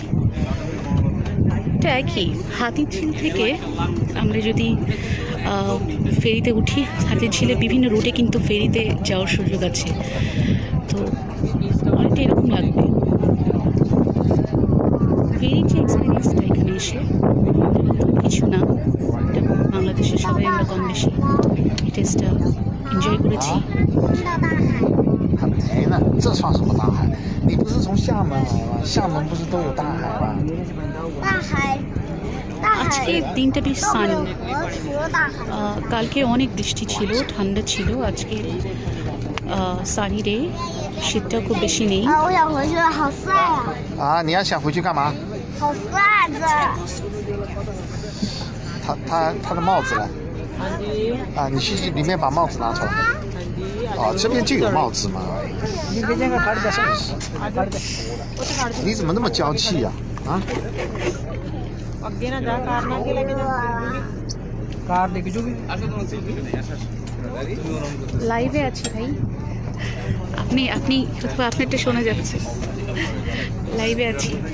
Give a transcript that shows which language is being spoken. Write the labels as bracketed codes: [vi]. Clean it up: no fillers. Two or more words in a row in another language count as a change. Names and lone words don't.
[bn] এটা একই হাতিঝিল থেকে আমরা যদি ফেরিতে উঠি, হাতিঝিলে বিভিন্ন রুটে কিন্তু ফেরিতে যাওয়ার সুযোগ আছে, তো অনেকটা এরকম লাগবে। ফেরির যে এক্সপিরিয়েন্সটা এখানে এসে কিছু না, এটা বাংলাদেশের সবাই আমরা কম বেশি এই [en] taste enjoy [bn] করেছি। [zh] 很美呢，这算什么大海？你不是从厦门来吗？厦门不是都有大海吗？ [bn] আজকে দিনটা বেশ সানি। কালকে অনেক বৃষ্টি ছিল, ঠান্ডা ছিল। আজকে [en] sunny day, [bn] শীতটাও খুব বেশি নেই। [zh] 啊，你要想回去干嘛？好帅的！他的帽子呢？啊，你去里面把帽子拿出来。啊，这边就有帽子嘛。你怎么那么娇气呀？啊？ [bn] লাইভে আছি ভাই। আপনি আপনারটা শোনা যাচ্ছে। লাইভে আছি।